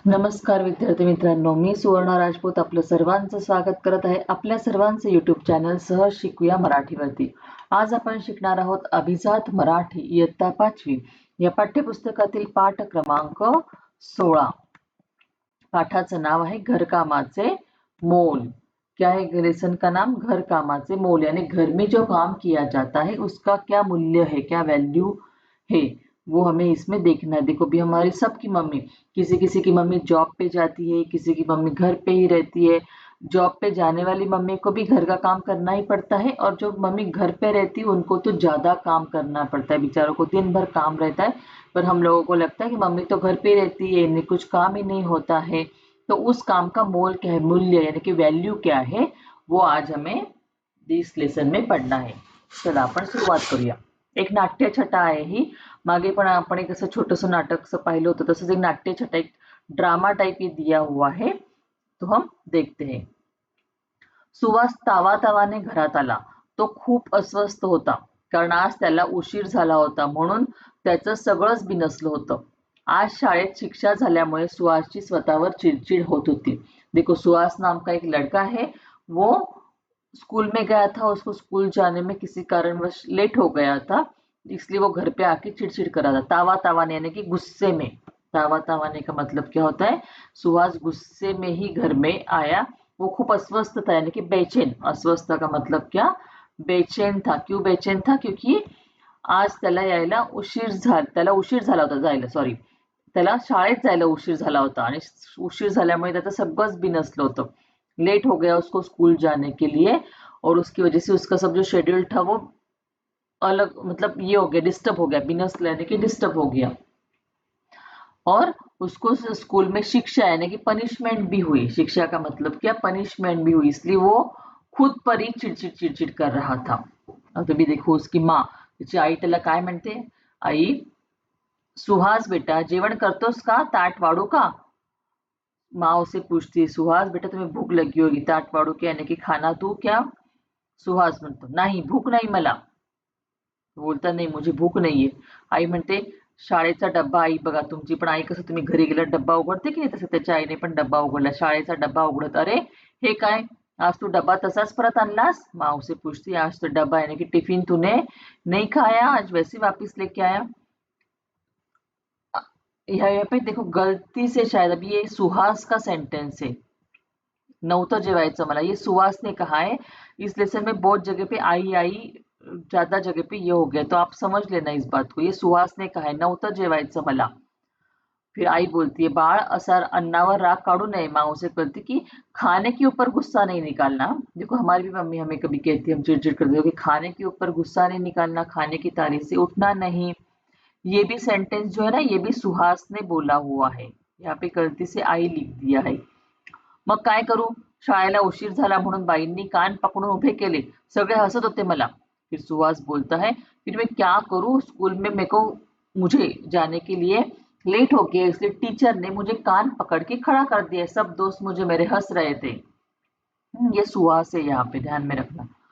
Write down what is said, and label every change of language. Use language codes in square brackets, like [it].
[mr] नमस्कार विद्यार्थी मित्रांनो, मी सुवर्णा राजपूत आपलं सर्वांचं स्वागत करत आहे आपल्या सर्वांचं यूट्यूब चॅनल सहज शिकूया मराठीवरती. आज आपण शिकणार आहोत अभिजात मराठी इयत्ता 5वी या पाठ्यपुस्तकातील पाठ क्रमांक 16. पाठाचं नाव आहे घरकामाचे मोल. [hi] क्या है लेसन का नाम? [mr] घर कामाचे मोल, [hi] यानी घर में जो काम किया जाता है उसका क्या मूल्य है, क्या वैल्यू है, वो हमें इसमें देखना है। देखो भी हमारी सबकी मम्मी, किसी किसी की मम्मी जॉब पे जाती है, किसी की मम्मी घर पे ही रहती है। जॉब पे जाने वाली मम्मी को भी घर का काम करना ही पड़ता है, और जो मम्मी घर पे रहती है उनको तो ज्यादा काम करना पड़ता है। बेचारों को दिन भर काम रहता है, पर हम लोगों को लगता है कि मम्मी तो घर पे रहती है, इन्हें कुछ काम ही नहीं होता है। तो उस काम का मोल क्या है, मूल्य यानी कि व्हॅल्यू क्या है, वो आज हमें इस लेसन में पढ़ना है। [mr] चला आपण सुरुवात करूया। एक नाट्यछटा आहे ही, मागे पण आपण एक असं छोटंसं नाटक पाहिलं होतं, तसंच एक नाट्यछटा, [hi] एक ड्रामा टाइप ये दिया हुआ है, तो हम देखते हैं। [mr] सुहास तावातावाने घरात आला. तो खूप अस्वस्थ होता, कारण आज त्याला उशीर झाला होता, म्हणून त्याचं सगळंच बिनसलं होतं. आज शाळेत शिक्षा झाल्यामुळे सुहासची स्वतःवर चिडचिड होत होती. [hi] देखो, सुहास नाम का एक लड़का है, वो स्कूल में गया था, उसको स्कूल जाने में किसी कारणवश लेट हो गया था, इसलिए वो घर पे आके चिड़चिड़ कर रहा था। तावा तावाने यानी कि गुस्से में। तावा तावाने का मतलब क्या होता है? सुहास गुस्से में ही घर में आया। वो खूप अस्वस्थ था, यानी कि बेचैन। अस्वस्थ का मतलब क्या? बेचैन था। क्यों बेचैन था? [mr] क्योंकि आज त्याला यायला उशीर झाला होता, जायला सॉरी, त्याला शाळेत जायला उशीर झाला होता, आणि उशीर झाल्यामुळे त्याचं सगळंच बिनसलं होतं। [hi] लेट हो गया उसको स्कूल जाने के लिए, और उसकी वजह से उसका सब जो शेड्यूल था वो अलग, मतलब ये हो गया, डिस्टर्ब हो गया। बिनस यानी कि डिस्टर्ब हो गया, और उसको स्कूल में शिक्षा यानी कि पनिशमेंट भी हुई। शिक्षा का मतलब क्या? पनिशमेंट भी हुई, इसलिए वो खुद पर ही चिडचिड चिडचिड कर रहा था। [mr] आता [hi] भी देखो, उसकी माँ, [mr] त्याची आई त्याला काय म्हणते? आई, सुहास बेटा जेवण करतोस का? ताट वाढू का? [hi] माँ उसे पूछती है, सुहास बेटा तुम्हें भूख लगी होगी, ताट वाढू क्या, यानी कि खाना दूं क्या? [mr] सुहास म्हणतो, नाही भूक नाही मला. [hi] बोलता, नाही मुझे भूक नाहीये. [mr] आई म्हणते, शाळेचा डब्बा, आई बघा तुमची पण आई कसं तुम्ही घरी गेला डब्बा उघडते की नाही, तसं त्याच्या आईने पण डब्बा उघडला. शाळेचा डब्बा उघडत, अरे हे काय, आज तू डब्बा तसाच परत आणलास? [hi] माँ उसे पूछती, आज तो डब्बा यानी कि टिफिन तूने नहीं खाया, आज वैसे वापस लेके आया। यहाँ पे देखो, गलती से शायद, अभी ये सुहास का सेंटेंस है, [mr] नव्हतं जेवायचं मला, [hi] ये सुहास ने कहा है। इस लेसन में बहुत जगह पे आई आई, ज्यादा जगह पे ये हो गया, तो आप समझ लेना इस बात को। ये सुहास ने कहा है, [mr] नव्हतं जेवायचं मला। [hi] फिर आई बोलती है, [mr] बाळ असा अन्नावर राग काढू नये। [hi] माँ उसे कहती कि खाने के ऊपर गुस्सा नहीं निकालना। देखो, हमारी भी मम्मी हमें कभी कहती है, हम चिड़चिड़ करते हो कि खाने के ऊपर गुस्सा नहीं निकालना, खाने की तारीफ से उठना नहीं। ये भी सेंटेंस जो है ना, ये भी सुहास ने बोला हुआ है, यहाँ पे गलती से आई लिख दिया है। [mr] मग काय करू? शाळेला उशीर झाला म्हणून बाईंनी कान पकडून उभे केले, सगळे हसत होते मला। [hi] फिर सुहास बोलता है, फिर मैं क्या करूं, स्कूल में मुझे जाने के लिए लेट हो गया, इसलिए टीचर ने मुझे कान पकड़ के खड़ा कर दिया, सब दोस्त मुझे मेरे हंस रहे थे। ये सुहास है, यहाँ पे ध्यान में रखना।